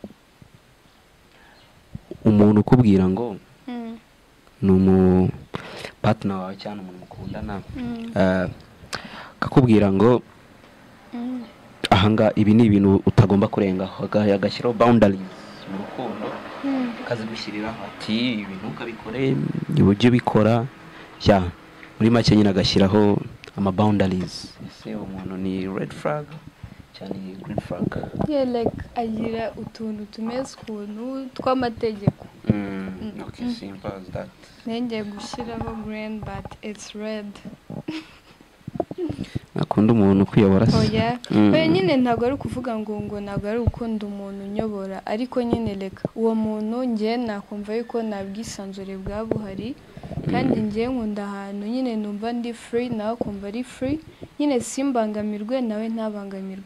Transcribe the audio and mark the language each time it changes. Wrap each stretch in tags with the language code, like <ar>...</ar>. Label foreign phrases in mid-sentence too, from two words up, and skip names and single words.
<rw>umuntu ukubwira ngo partner wawe cyane umuntu mukundana akakubwira ngo ahanga ibi ni ibintu utagomba kurengaho, agashyiraho boundaries mu rukundo, akazigushyiriraho ati ibintu ukabikore ujye ubikora muri make nyine agashyiraho ama boundaries. Ese umuntu ni</rw> <en>red flag</en> <rw>cyane</rw> <en>green flag?</en> <rw>like agira utuntu tumeze ukuntu tw'amategeko.</rw> <en>Okay, simple as that.</en> <rw>Nenge gushyiraho</rw> <en>green but it's red.</en> <rw>Nakunda umuntu kwiyobora se. Oya nyine ntabwo ari ukuvuga ngo ntabwo ari ukunda umuntu unyobora, ariko nyine reka uwo muntu ngiye nakumva yuko nabwisanzure bwa buhari, kandi ngiye nkunda ahantu nyine numva ndi free nawe kumva ari free, nyine simbangamirwe nawe ntabangamirwe.</rw>